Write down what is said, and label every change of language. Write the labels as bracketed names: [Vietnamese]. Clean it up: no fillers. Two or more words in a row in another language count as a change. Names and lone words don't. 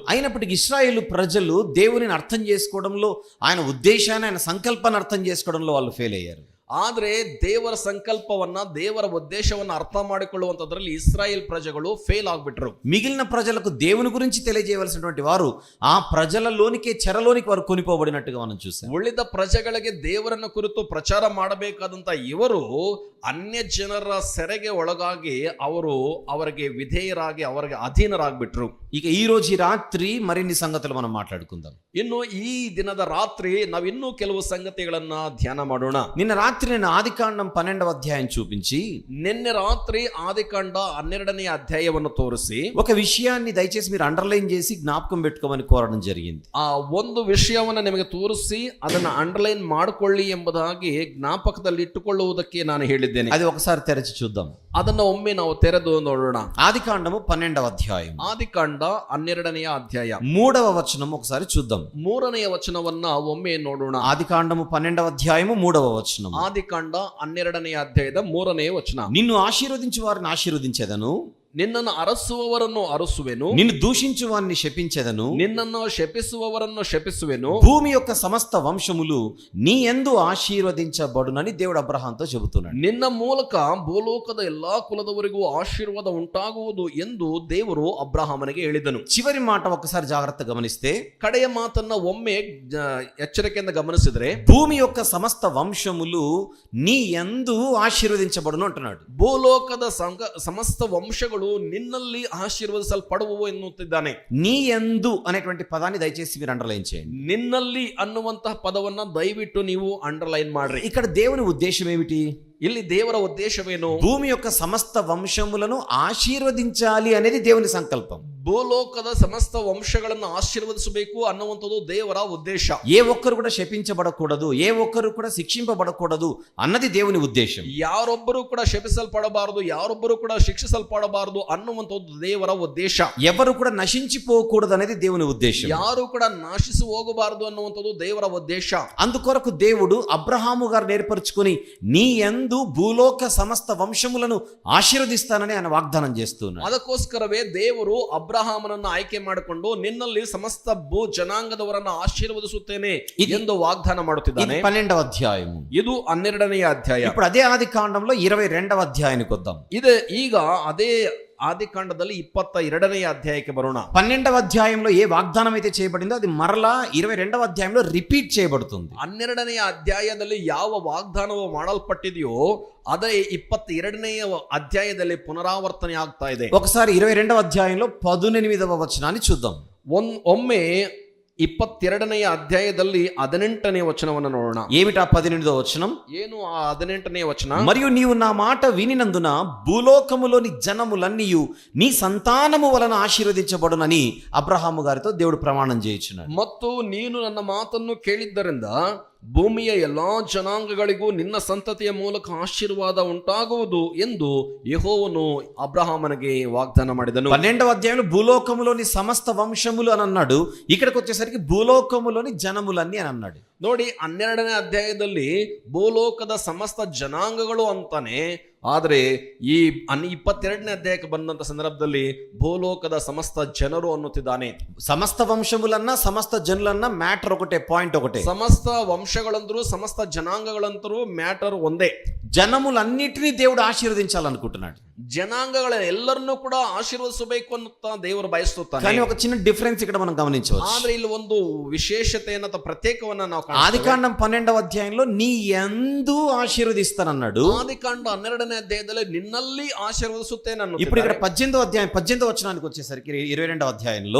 [Telugu] అయినప్పటికీ ఇశ్రాయేలు ప్రజలు దేవునిని అర్థం చేసుకోవడంలో, ఆయన ఉద్దేశాన్ని, ఆయన సంకల్పాన్ని అర్థం చేసుకోవడంలో వాళ్ళు ఫెయిల్ అయ్యారు. [Kannada] ಆದ್ರೆ ದೇವರ ಸಂಕಲ್ಪವನ್ನ, ದೇವರ ಉದ್ದೇಶವನ್ನ ಅರ್ಥ ಮಾಡಿಕೊಳ್ಳುವಂತದ್ರಲ್ಲಿ ಇಸ್ರಾಯೇಲ್ ಪ್ರಜೆಗಳು ಫೇಲ್ ಆಗ್ಬಿಟ್ರು. [Telugu] మిగిలిన ప్రజలకు దేవుని గురించి తెలియజేయవలసినటువంటి వారు ఆ ప్రజలలోనికే చెరలోనికి వారు కొనిపోబడినట్టుగా మనం చూసాం. [Kannada] ಉಳಿದ ಪ್ರಜೆಗಳಿಗೆ ದೇವರನ್ನ ಕುರಿತು ಪ್ರಚಾರ ಮಾಡಬೇಕಾದಂತ ಇವರು ಅನ್ಯ ಜನರ ಸೆರೆಗೆ ಒಳಗಾಗಿ ಅವರಿಗೆ ವಿಧೇಯರಾಗಿ ಅವರಿಗೆ ಅಧೀನರಾಗ್ಬಿಟ್ರು. [Telugu] ఇక ఈ రోజు ఈ రాత్రి మరిన్ని సంగతులు మనం మాట్లాడుకుందాం. [Kannada] ಇನ್ನು ಈ ದಿನದ ರಾತ್ರಿ ನಾವಿನ್ನೂ ಕೆಲವು ಸಂಗತಿಗಳನ್ನ ಧ್ಯಾನ ಮಾಡೋಣ. [Telugu] నిన్న రాత్రి నేను ఆదికాండం 12వ అధ్యాయం చూపించి [Kannada] ನಿನ್ನೆ ರಾತ್ರಿ ಆದಿಕಾಂಡ 12ನೇ ಅಧ್ಯಾಯವನ್ನು ತೋರಿಸಿ [Telugu] ఒక విషయాన్ని దయచేసి మీరు అండర్లైన్ చేసి జ్ఞాపకం పెట్టుకోమని కోరడం జరిగింది. [Kannada] ಆ ಒಂದು ವಿಷಯವನ್ನ ನಿಮಗೆ ತೋರಿಸಿ ಅದನ್ನ ಅಂಡರ್ಲೈನ್ ಮಾಡಿಕೊಳ್ಳಿ ಎಂಬುದಾಗಿ ಜ್ಞಾಪಕದಲ್ಲಿ ಇಟ್ಟುಕೊಳ್ಳುವುದಕ್ಕೆ ನಾನು ಹೇಳಿದ್ದೇನೆ. [Telugu] అది ఒకసారి తెరచి చూద్దాం. [Kannada] ಅದನ್ನ ಒಮ್ಮೆ ನಾವು ತೆರೆದು ನೋಡೋಣ. [Telugu] ఆదికాండము 12వ అధ్యాయం [Kannada] ಆದಿಕಾಂಡ 12ನೇ ಅಧ್ಯಾಯ [Telugu] 3వ వచనం ఒకసారి చూద్దాం. [Kannada] 3ನೇ ವಚನವನ್ನ ಒಮ್ಮೆ ನೋಡೋಣ. [Telugu] ఆదికాండము 12వ అధ్యాయము 3వ వచనం. [Kannada] ಆದಿಕಾಂಡ 12ನೇ ಅಧ್ಯಾಯದ 3ನೇ ವಚನ. [Telugu] నిన్ను ఆశీర్వదించు వారిని ఆశీర్వదించెదను, [Kannada] ನಿನ್ನನ್ನು ಅರಸುವವರನ್ನು ಅರಸುವೆನು, [Telugu] నిన్ను దూషించు వారిని శపించెదను, [Kannada] ನಿನ್ನನ್ನು ಶಪಿಸುವವರನ್ನು ಶಪಿಸುವೆನು, [Telugu] భూమి యొక్క సమస్త వంశములు నీ యందు ఆశీర్వదించబడునని దేవుడు అబ్రహాంతో చెబుతున్నాడు. [Kannada] ನಿನ್ನ ಮೂಲಕ ಭೂಲೋಕದ ಎಲ್ಲಾ ಕುಲದವರಿಗೂ ಆಶೀರ್ವಾದ ಉಂಟಾಗುವುದು ಎಂದು ದೇವರು ಅಬ್ರಹಾಮನಿಗೆ ಹೇಳಿದನು. [Telugu] చివరి మాట ఒకసారి జాగ్రత్తగా గమనిస్తే [Kannada] ಕಡೆಯ ಮಾತನ್ನ ಒಮ್ಮೆ ಎಚ್ಚರಿಕೆಯಿಂದ ಗಮನಿಸಿದ್ರೆ, [Telugu] భూమి యొక్క సమస్త వంశములు నీ యందు ఆశీర్వదించబడును అంటున్నాడు. [Kannada] ಭೂಲೋಕದ ಸಮಸ್ತ ವಂಶಗಳು ನಿನ್ನಲ್ಲಿ ಆಶೀರ್ವದಿಸಲ್ಪಡುವವು ಎನ್ನುತ್ತಿದ್ದಾನೆ. [Telugu] నీ యందు అనేటువంటి పదాన్ని దయచేసి మీరు అండర్లైన్ చేయండి. [Kannada] ನಿನ್ನಲ್ಲಿ ಅನ್ನುವಂತಹ ಪದವನ್ನ ದಯವಿಟ್ಟು ನೀವು ಅಂಡರ್ಲೈನ್ ಮಾಡ್ರಿ. [Telugu] ఇక్కడ దేవుని ఉద్దేశం ఏమిటి? [Kannada] ಇಲ್ಲಿ ದೇವರ ಉದ್ದೇಶವೇನು? [Telugu] భూమి యొక్క సమస్త వంశములను ఆశీర్వదించాలి అనేది దేవుని సంకల్పం. [Kannada] ಭೂಲೋಕದ ಸಮಸ್ತ ವಂಶಗಳನ್ನು ಆಶೀರ್ವದಿಸಬೇಕು ಅನ್ನುವಂಥದ್ದು ದೇವರ ಉದ್ದೇಶ. [Telugu] ఏ ఒక్కరు కూడా శపించబడకూడదు, ఏ ఒక్కరు కూడా శిక్షింపబడకూడదు అన్నది దేవుని ఉద్దేశం. [Kannada] ಯಾರೊಬ್ಬರು ಕೂಡ ಶಪಿಸಲ್ಪಡಬಾರದು, ಯಾರೊಬ್ಬರು ಕೂಡ ಶಿಕ್ಷಿಸಲ್ಪಡಬಾರದು ಅನ್ನುವಂಥದ್ದು ದೇವರ ಉದ್ದೇಶ. [Telugu] ఎవరు కూడా నశించిపోకూడదు అనేది దేవుని ఉద్దేశం. [Kannada] ಯಾರು ಕೂಡ ನಾಶಿಸಿ ಹೋಗಬಾರದು ಅನ್ನುವಂಥದ್ದು ದೇವರ ಉದ್ದೇಶ. [Telugu] అందుకొరకు దేవుడు అబ్రహాము గారు ఏర్పరచుకొని నీ యందు భూలోక సమస్త వంశములను ఆశీర్వదిస్తానని ఆయన వాగ్దానం చేస్తున్నాడు. [Kannada] ಅದಕ್ಕೋಸ್ಕರವೇ ದೇವರು ಅಬ್ರಹಾಮನನ್ನು ಆಯ್ಕೆ ಮಾಡಿಕೊಂಡು ನಿನ್ನಲ್ಲಿ ಸಮಸ್ತ ಭೂ ಜನಾಂಗದವರನ್ನು ಆಶೀರ್ವದಿಸುತ್ತೇನೆ ಎಂದು ವಾಗ್ದಾನ ಮಾಡುತ್ತಿದ್ದಾನೆ. [Telugu] 12వ అధ్యాయము, [Kannada] ಇದು 12ನೇ ಅಧ್ಯಾಯ. [Telugu] ఇప్పుడు అదే ఆది కాండంలో 22వ అధ్యాయానికి వద్దాం. [Kannada] ಇದೆ ಈಗ ಅದೇ ఆదికాండದಲ್ಲಿ 22ನೇ అధ్యాయಕ್ಕೆ ಬರೋಣ. [Telugu] 12వ అధ్యాయంలో ఏ వాగ్దానం అయితే చేయబడిందో అది మరలా 22వ అధ్యాయంలో రిపీట్ చేయబడుతుంది. [Kannada] 12ನೇ ಅಧ್ಯಾಯದಲ್ಲಿ ಯಾವ ವಾಗ್ದಾನವು ಮಾಡಲ್ಪಟ್ಟಿದೆಯೋ ಅದೇ 22ನೇ ಅಧ್ಯಾಯದಲ್ಲಿ ಪುನರಾವರ್ತನೆ ಆಗ್ತಾ ಇದೆ. [Telugu] ఒకసారి 22వ అధ్యాయంలో 18వ వచనాన్ని చూద్దాం. [Kannada] ಒಮ್ಮೆ 22ನೇ ಅಧ್ಯಾಯದಲ್ಲಿ 18ನೇ ವಚನವನ್ನು ನೋಡೋಣ. [Telugu] ఏమిటా 18వ వచనం? [Kannada] ಏನು ಆ 18ನೇ ವಚನ? [Telugu] మరియు నీవు నా మాట వినినందున భూలోకములోని జనములన్నీయు నీ సంతానము వలన ఆశీర్వదించబడునని అబ్రహాము గారితో దేవుడు ప్రమాణం చేయించున్నాడు. [Kannada] ಮತ್ತು ನೀನು ನನ್ನ ಮಾತನ್ನು ಕೇಳಿದ್ದರಿಂದ ಭೂಮಿಯ ಎಲ್ಲಾ ಜನಾಂಗಗಳಿಗೂ ನಿನ್ನ ಸಂತತಿಯ ಮೂಲಕ ಆಶೀರ್ವಾದ ಉಂಟಾಗುವುದು ಎಂದು ಯೆಹೋವನು ಅಬ್ರಹಾಮನಿಗೆ ವಾಗ್ದಾನ ಮಾಡಿದನು. [Telugu] 12వ అధ్యాయంలో భూలోకములోని సమస్త వంశములు అని అన్నాడు. ఇక్కడికి వచ్చేసరికి భూలోకములోని జనములన్నీ అని అన్నాడు. [Kannada] ನೋಡಿ, 12ನೇ ಅಧ್ಯಾಯದಲ್ಲಿ ಭೂಲೋಕದ ಸಮಸ್ತ ಜನಾಂಗಗಳು ಅಂತಾನೆ, ಆದರೆ ಈ 22ನೇ ಅಧ್ಯಾಯಕ್ಕೆ ಬಂದಂತ ಸಂದರ್ಭದಲ್ಲಿ ಭೂಲೋಕದ ಸಮಸ್ತ ಜನರು ಅನ್ನುತ್ತಿದ್ದಾನೆ. [Telugu] సమస్త వంశములన్నా సమస్త జనులన్నా మ్యాటర్ ఒకటే, పాయింట్ ఒకటే. [Kannada] ಸಮಸ್ತ ವಂಶಗಳಂತರೂ ಸಮಸ್ತ ಜನಾಂಗಗಳಂತರೂ ಮ್ಯಾಟರ್ ಒಂದೇ. [Telugu] జనములన్నిటినీ దేవుడు ఆశీర్వదించాలనుకుంటున్నాడు. [Kannada] ಜನಾಂಗಗಳ ಎಲ್ಲರನ್ನೂ ಕೂಡ ಆಶೀರ್ವದಿಸಬೇಕು ಅನ್ನುತ್ತಾ ದೇವರು ಬಯಸುತ್ತಾನೆ. [Telugu] కానీ ఒక చిన్న డిఫరెన్స్ ఇక్కడ మనం గమనించవచ్చు. [Kannada] ಆದ್ರೆ ಇಲ್ಲಿ ಒಂದು ವಿಶೇಷತೆಯನ್ನ ಪ್ರತ್ಯೇಕವನ್ನ ನಾವು [Telugu] ఆదికాండం 12వ అధ్యాయంలో నీ యందు ఆశీర్వదిస్తానన్నాడు. [Kannada] ಆದಿಕಾಂಡ 12ನೇ ಅಧ್ಯಾಯದಲ್ಲಿ ನಿನ್ನಲ್ಲಿ ಆಶೀರ್ವದಿಸುತ್ತೇನೆ ಅನ್ನುತ್ತಾನೆ. [Telugu] ఇప్పుడు ఇక్కడ 18వ అధ్యాయం 18వ వచనానికి వచ్చేసరికి 22వ అధ్యాయంలో